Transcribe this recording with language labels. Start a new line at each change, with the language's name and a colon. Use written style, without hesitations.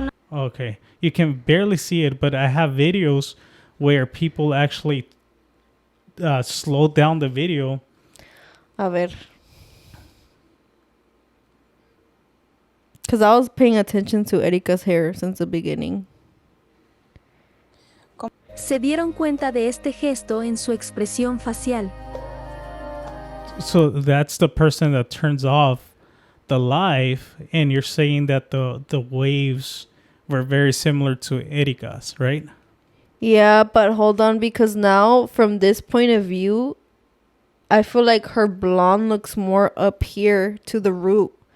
English: Okay, you can barely see it, but I have videos where people actually slow down the video.
Spanish: A ver.
English: Because I was paying attention to Erika's hair since the beginning.
Spanish: Se dieron cuenta de este gesto en su expresión facial.
English: So that's the person that turns off the live, and you're saying that the waves were very similar to Erika's, right? Yeah, but hold on, because now from this point of view, I feel like her blonde looks more up here to the root.